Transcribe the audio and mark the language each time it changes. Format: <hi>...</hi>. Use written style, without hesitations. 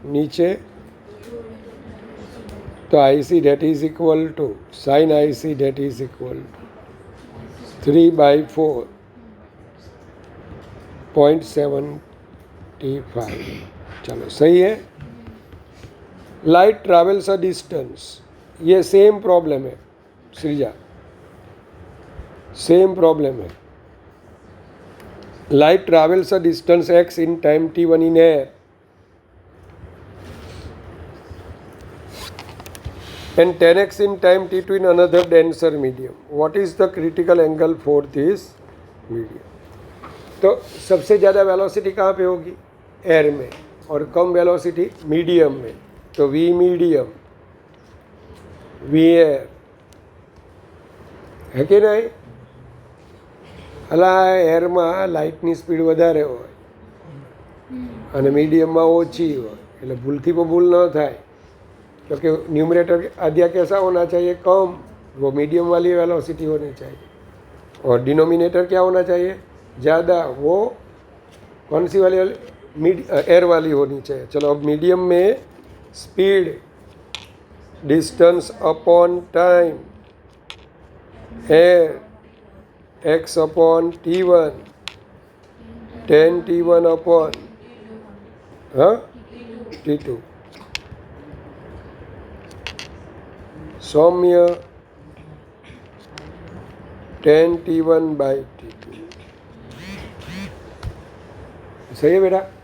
<hi>नीचे तो</hi> <en>IC that is equal to sine IC that is equal to 3/4.75।</en> <hi>चलो सही है।</hi> <en>light travels a distance,</en> <hi>ये सेम प्रॉब्लम है श्रीजा, सेम प्रॉब्लम है।</hi> <en>Light travels a distance x in time t1 in air and 10x in time t2 in another denser medium. What is the critical angle for this medium?</en> <hi>तो सबसे ज़्यादा velocity कहाँ पे होगी? Air में, और कम velocity medium में, तो v मीडियम v एयर है कि नहीं?</hi> <gu>અલા એરમાં લાઇટની સ્પીડ વધારે હોય અને મીડિયમમાં ઓછી હોય, એટલે ભૂલથી પણ ભૂલ ન થાય,</gu> <hi>क्योंकि न्यूमरेटर आद्या कैसा होना चाहिए? कम, वो मीडियम वाली वेलोसिटी होनी चाहिए, और डिनोमिनेटर क्या होना चाहिए? ज़्यादा, वो कौन सी वाली एयर वाली होनी चाहिए। चलो अब मीडियम में speed distance upon time air x upon t1 10 t1 upon t2 Saumya 10 t1 by t2। सही है बेटा?</hi>